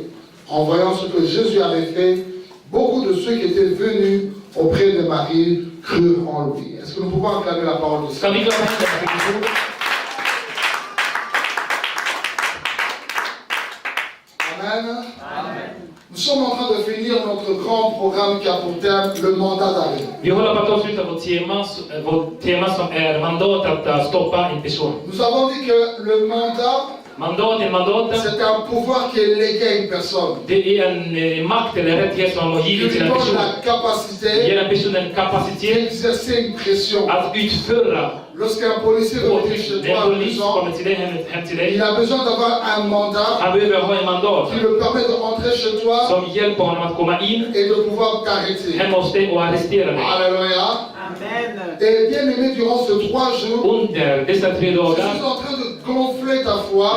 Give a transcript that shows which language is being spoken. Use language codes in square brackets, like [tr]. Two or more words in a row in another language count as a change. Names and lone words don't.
[fr] En voyant ce que Jésus avait fait, beaucoup de ceux qui étaient venus auprès de Marie crurent en lui. Est-ce que nous pouvons acclamer la parole de Dieu? Amen. Nous sommes en train de finir notre grand programme qui a pour thème le mandat d'arrêt. [sv] Vi håller på att avsluta vårt tema som är mandatet att stoppa en person. [fr] Nous avons dit que le mandat, c'est un pouvoir qui est légué à une personne. [sv] Det är en makt eller rättighet som har givits till en person. Ger en person en kapacitet [fr] d'exercer une pression. [sv] att utföra. [fr] Lorsqu'un policier rentre chez toi à prison, il a besoin d'avoir un mandat qui le permet de rentrer chez toi et de pouvoir t'arrêter. Alléluia. Amen. Et bien aimé, durant ces 3 jours, je suis en train de gonfler ta foi.